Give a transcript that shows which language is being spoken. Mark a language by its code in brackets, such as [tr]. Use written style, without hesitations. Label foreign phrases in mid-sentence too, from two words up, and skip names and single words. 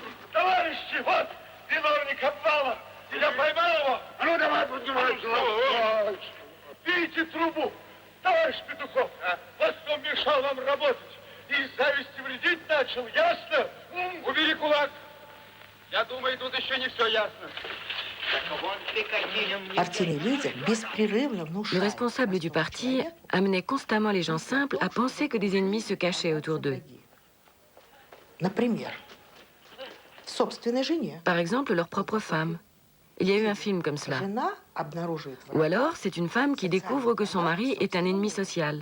[ru] Товарищи, вот виновник обвала! Я поймал его! А ну давай поднимайся! Видите трубу? Товарищ Петухов, вот кто мешал вам работать. И из зависти вредить начал, ясно? Убери кулак! Я думаю, тут еще не все ясно. [fr] Le responsable du parti amenait constamment les gens simples à penser que des ennemis se cachaient autour d'eux. Par exemple, leur propre femme. Il y a eu un film comme cela. Ou alors, c'est une femme qui découvre que son mari est un ennemi social.